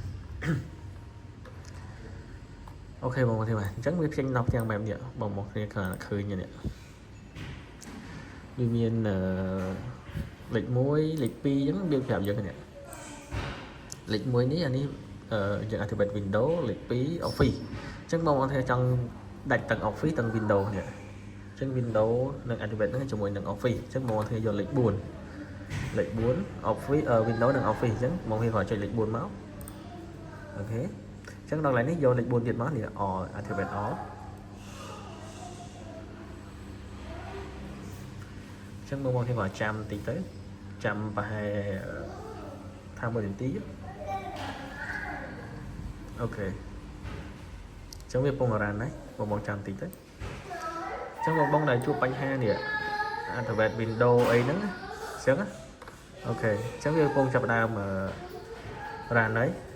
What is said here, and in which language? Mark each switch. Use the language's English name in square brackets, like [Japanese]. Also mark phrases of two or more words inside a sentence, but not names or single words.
[Khmer] អូខេបងប្អូនទេបាទអញ្ចឹងវាផ្សេង10ទាំងបែបនេះបងប្អូនគ្នាឃើញនេះវាមានលេខ1លេខ2អញ្ចឹងវាប្រាប់យើងនេះលេខ1នេះអានេះយើង [English] activate Windows [Khmer] លេខ2 Office អញ្ចឹងបងប្អូនថាចង់ដាច់ទាំង Office ទាំង Windows នេះអញ្ចឹង Windows នឹង activate ហ្នឹងជាមួយនឹង Office អញ្ចឹងបងប្អូនថាយកលេខ 4 Office Windows និង Office អញ្ចឹងបងប្អូនគាត់ចុចលេខ4មកអូខេអញ្ចឹងដល់កន្លែងនេះយកលេខ4ទៀតមកនេះ [English] all activate all [Khmer] អញ្ចឹងបងប្អូនគាត់ចាំតិចទៅចាំប្រហែលថា1នាទីអូខេអញ្ចឹងវាពងរ៉ានហើយបងចាំតិចទៅអញ្ចឹងបងដែលជួបបញ្ហានេះ [English] activate Windows [Khmer] អីហ្នឹងអញ្ចឹងអូខេអញ្ចឹងវាពងចាប់ដើមរ៉ានហើយ